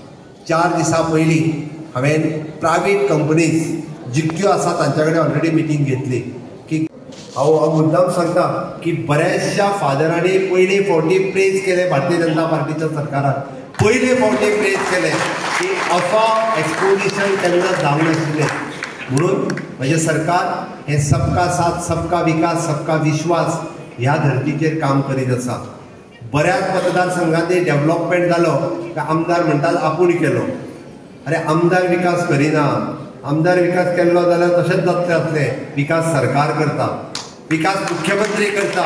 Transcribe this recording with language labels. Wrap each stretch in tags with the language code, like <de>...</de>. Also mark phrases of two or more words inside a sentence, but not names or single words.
<kok>4 दिसां पयलीं हांवें प्रायवेट कंपनीज जितक्यो आसा तांच्या कडेन ऑलरेडी मिटींग घेतली. की हांव मुद्दाम सांगता की बऱ्याचशा फादरांनी पयले फावटी प्रेज केले भारतीय जनता पार्टीच्या सरकाराक. पयले फावटी प्रेज केले की असो एक्सपोजिशन केन्ना जावंक नाशिल्लें. म्हणून म्हजें सरकार हे</kok> <hi>सबका साथ सबका विकास सबका विश्वास</hi> <kok>ह्या धर्तीचेर काम करीत आसा. बऱ्याच मतदारसंघांनी डेव्हलपमेंट जालो काय आमदार म्हणटात आपूण केलो. अरे आमदार विकास करिना. आमदार विकास केल्लो जाल्यार तशेंच जातलें आसलें. विकास सरकार करता, विकास मुख्यमंत्री करता.</kok>